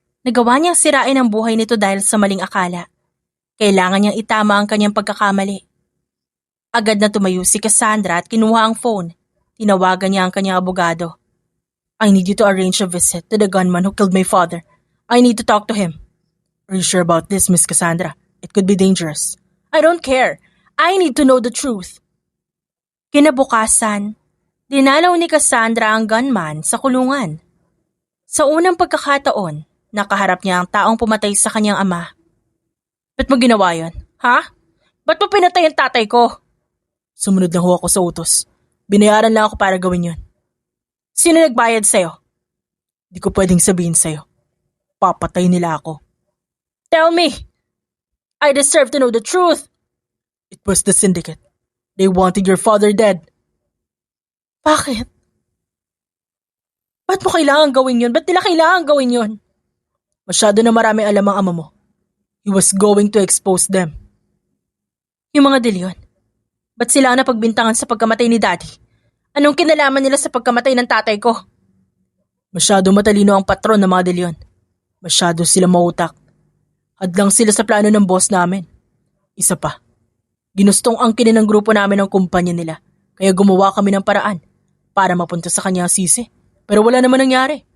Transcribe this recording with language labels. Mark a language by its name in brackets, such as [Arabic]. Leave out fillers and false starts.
[Filipino] Nagawa niyang sirain ang buhay nito dahil sa maling akala. Kailangan niyang itama ang kanyang pagkakamali. Agad na tumayo si Cassandra at kinuha ang phone. Tinawagan niya ang kanyang abogado. [English] I need you to arrange a visit to the gunman who killed my father. I need to talk to him. Are you sure about this, Miss Cassandra? It could be dangerous. I don't care. I need to know the truth. [Filipino] Kinabukasan, dinalaw ni Cassandra ang gunman sa kulungan. Sa unang pagkakataon, nakaharap niya ang taong pumatay sa kanyang ama. Ba't mo ginawa yun? Ha? Ba't mo pinatay ang tatay ko? Sumunod lang ho ako sa utos. Binayaran lang ako para gawin yun. Sino nagbayad sa'yo? Di ko pwedeng sabihin sa'yo. Papatay nila ako. [English] Tell me! I deserve to know the truth! It was the syndicate. They wanted your father dead. [Filipino] Bakit? Ba't mo kailangan gawin yun? Ba't nila kailangan gawin yun? Masyado na marami alam ang ama mo. [English] He was going to expose them. [Filipino] Yung mga De Leon, ba't sila ang napagbintangan sa pagkamatay ni Daddy? Anong kinalaman nila sa pagkamatay ng tatay ko? Masyado matalino ang patron ng mga De Leon. Masyado sila mautak. Hadlang sila sa plano ng boss namin. Isa pa, ginustong angkinin ng grupo namin ang kumpanya nila, kaya gumawa kami ng paraan para mapunta sa kanya ang sisi. Pero wala naman nangyari.